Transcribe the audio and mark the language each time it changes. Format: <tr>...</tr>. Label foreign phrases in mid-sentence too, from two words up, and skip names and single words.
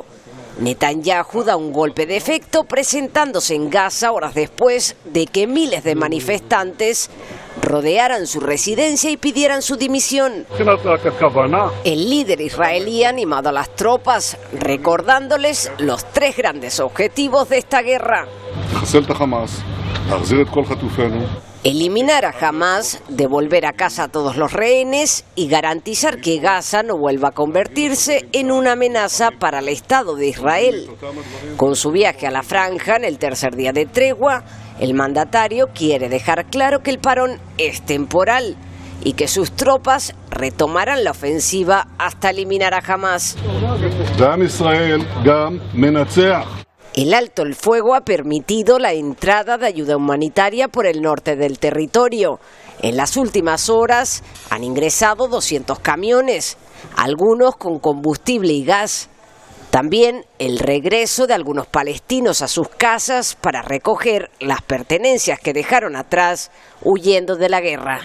<es>Netanyahu da un golpe de efecto presentándose en Gaza horas después de que miles de manifestantes rodearan su residencia y pidieran su dimisión. El líder israelí ha animado a las tropas, recordándoles los 3 grandes objetivos de esta guerra.</es> <he>לחסל את החמאס, להחזיר את כל חטופינו.</he> <es>Eliminar a Hamas, devolver a casa a todos los rehenes y garantizar que Gaza no vuelva a convertirse en una amenaza para el Estado de Israel. Con su viaje a la franja en el tercer día de tregua, el mandatario quiere dejar claro que el parón es temporal y que sus tropas retomarán la ofensiva hasta eliminar a Hamas.</es> <he>ועם ישראל גם מנצח.</he> <es>El alto el fuego ha permitido la entrada de ayuda humanitaria por el norte del territorio. En las últimas horas han ingresado 200 camiones, algunos con combustible y gas. También el regreso de algunos palestinos a sus casas para recoger las pertenencias que dejaron atrás huyendo de la guerra.</es>